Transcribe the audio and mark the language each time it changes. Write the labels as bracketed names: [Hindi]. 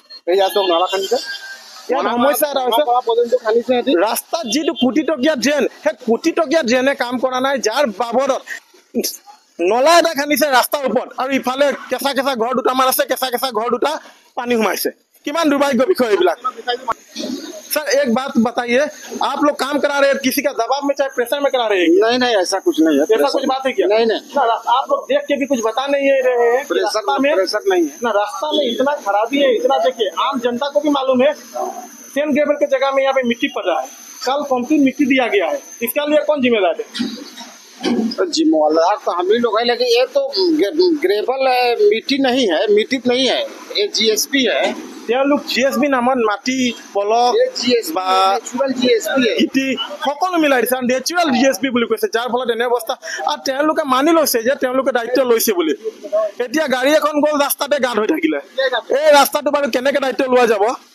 [Assamese] এই চব নলা খান্দিছে। ইয়াত সমস্যা এটা হৈছে পৰ্যন্ত খান্দিছে সিহঁতি। ৰাস্তাত যিটো কোটি টকীয়া ড্ৰেইন, সেই কোটি টকীয়া ড্ৰেইনে কাম কৰা নাই, যাৰ বাবদত নলা এটা খান্দিছে ৰাস্তাৰ ওপৰত, আৰু ইফালে কেঁচা কেঁচা ঘৰ দুটামান আছে, কেঁচা কেঁচা ঘৰ দুটা পানী সোমাইছে। কিমান দুৰ্ভাগ্য বিষয় এইবিলাক। [Hindi] सर एक बात बताइए, आप लोग काम करा रहे हैं, किसी का दबाव में चाहे प्रेशर में करा रहे हैं? नहीं नहीं, ऐसा कुछ नहीं है। ऐसा कुछ बात है क्या? नहीं नहीं, ना आप लोग देख के भी कुछ बता नहीं रहे हैं कि रास्ता में प्रेशर नहीं है। ना रास्ता में इतना खराबी है, इतना देखिए आम जनता को भी मालूम है, सेम ग्रेवल की जगह में यहाँ पे मिट्टी पड़ रहा है, कल कंप्लीट मिट्टी दिया गया है, इसका लिए कौन जिम्मेदार है? जिम्मेदार तो हम ही लोग है, लेकिन ये तो ग्रेवल है, मिट्टी नहीं है, मिट्टी नहीं है, ये जीएसपी है। [Assamese] তেওঁলোক GSB নামত মাটি পলক [Hindi] ये जीएसपी [Assamese] বা [Hindi] नेचुरल जीएसपी है। [Assamese] ইটি সকলো মিলাই দিছে, নেচাৰেল GSB বুলি কৈছে, যাৰ ফলত এনে অৱস্থা। আৰু তেওঁলোকে মানি লৈছে যে তেওঁলোকে দায়িত্ব লৈছে বুলি। এতিয়া গাড়ী এখন গ'ল, ৰাস্তাতে গাঁত হৈ থাকিলে, এই ৰাস্তাটো বাৰু কেনেকে দায়িত্ব লোৱা যাব?